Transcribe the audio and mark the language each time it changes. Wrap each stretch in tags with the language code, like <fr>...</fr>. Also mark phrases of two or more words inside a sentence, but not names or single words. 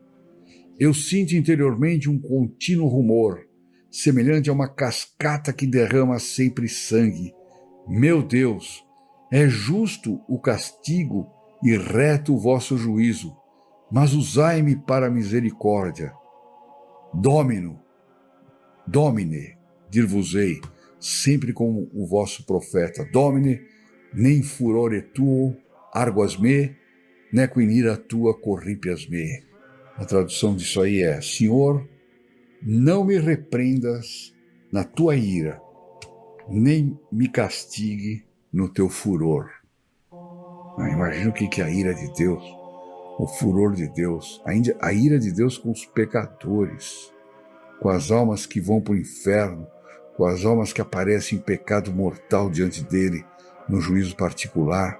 <pt>Eu sinto interiormente um contínuo rumor, semelhante a uma cascata que derrama sempre sangue. Meu Deus, é justo o castigo e reto o vosso juízo, mas usai-me para a misericórdia. Domine, dir-vos-ei, sempre como o vosso profeta.</pt> <la>Domine, nem furore tuo arguas me, nequo in ira tua corripias me.</la> <pt>A tradução disso aí é: Senhor, não me repreendas na tua ira, nem me castigue no teu furor. Imagina o que é a ira de Deus, o furor de Deus, a ira de Deus com os pecadores, com as almas que vão para o inferno, com as almas que aparecem em pecado mortal diante dele, no juízo particular.</pt>